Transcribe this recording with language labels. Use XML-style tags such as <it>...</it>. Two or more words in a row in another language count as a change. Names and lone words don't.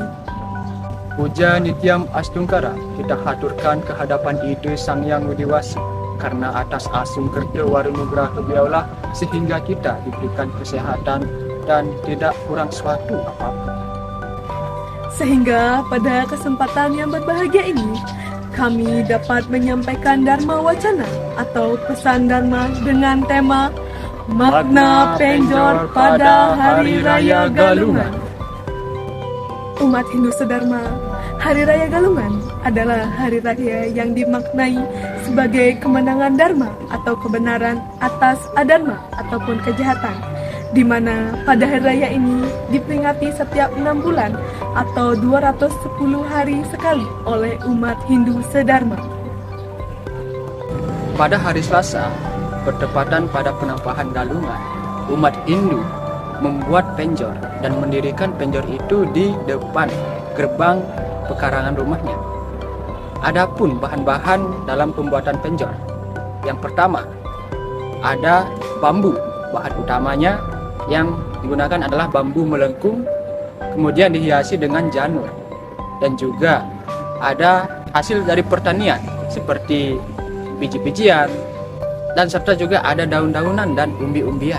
<id>Puja Nityam Astungkara kita haturkan kehadapan Ide Sang Yang Widiwasi, karena atas asung kerja warunugraha beliaulah sehingga kita diberikan kesehatan dan tidak kurang suatu apapun. Sehingga pada kesempatan yang berbahagia ini, kami dapat menyampaikan Dharma Wacana atau pesan Dharma dengan tema Makna Penjor pada Hari Raya Galungan. Umat Hindu sedharma, Hari Raya Galungan adalah hari raya yang dimaknai sebagai kemenangan Dharma atau kebenaran atas adharma ataupun kejahatan, di mana pada hari raya ini diperingati setiap 6 bulan atau 210 hari sekali oleh umat Hindu sedharma. Pada hari Selasa, bertepatan pada penampahan Galungan, umat Hindu membuat penjor dan mendirikan penjor itu di depan gerbang pekarangan rumahnya. Adapun bahan-bahan dalam pembuatan penjor, yang pertama ada bambu. Bahan utamanya yang digunakan adalah bambu melengkung, kemudian dihiasi dengan janur, dan juga ada hasil dari pertanian seperti biji-bijian, dan serta juga ada daun-daunan dan umbi-umbian.</id>